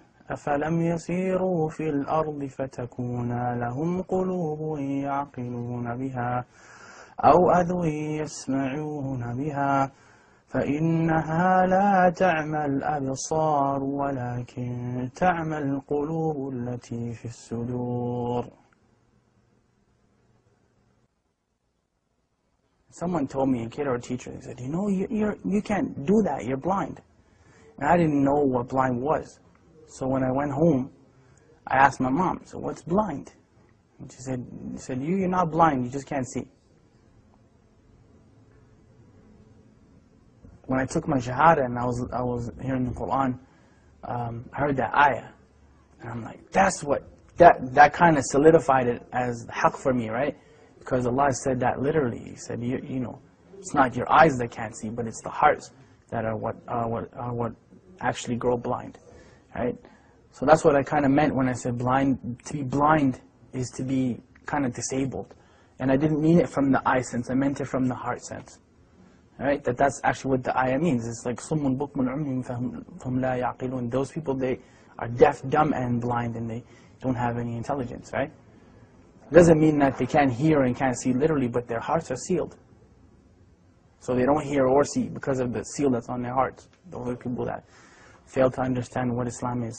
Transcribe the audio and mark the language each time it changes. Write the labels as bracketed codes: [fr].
[ar] أفلم يسيروا في الأرض فتكون لهم قلوب يعقلون بها أو أذن يسمعون بها فإنها لا تعمى الأبصار ولكن تعمى القلوب التي في الصدور. [en] Someone told me, a kid or a teacher, they said, you can't do that, you're blind. And I didn't know what blind was. So when I went home, I asked my mom, so what's blind? And she said, you're not blind, you just can't see. When I took my shahada and I was hearing the Quran, I heard that ayah. And I'm like, that kind of solidified it as haqq for me, right? Because Allah said that literally. He said, it's not your eyes that can't see, but it's the hearts that are what actually grow blind. Right? So that's what I kind of meant when I said blind. To be blind is to be kind of disabled. And I didn't mean it from the eye sense, I meant it from the heart sense. Right? That's actually what the ayah means. It's like [ar] صُمٌّ بُكْمٌ عُمْيٌ فَهُمْ لَا يَعْقِلُونَ. [en] Those people, they are deaf, dumb, and blind, and they don't have any intelligence, right? It doesn't mean that they can't hear and can't see literally, but their hearts are sealed. So they don't hear or see because of the seal that's on their hearts. Those are people that fail to understand what Islam is.